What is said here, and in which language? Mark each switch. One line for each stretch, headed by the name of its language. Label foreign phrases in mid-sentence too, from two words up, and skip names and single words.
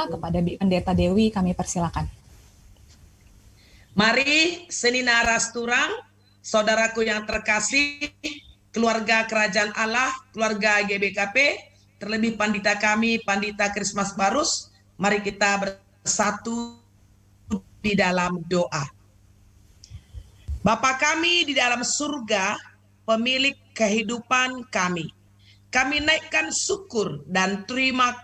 Indonesian: Kepada Pendeta Dewi kami persilakan.
Batak Karo: Mari seni naras turang,
Indonesian: saudaraku yang terkasih, keluarga kerajaan Allah, keluarga GBKP, terlebih pandita kami, Pandita Krismas Barus, mari kita bersatu di dalam doa. Bapa kami di dalam surga, pemilik kehidupan kami naikkan syukur dan terima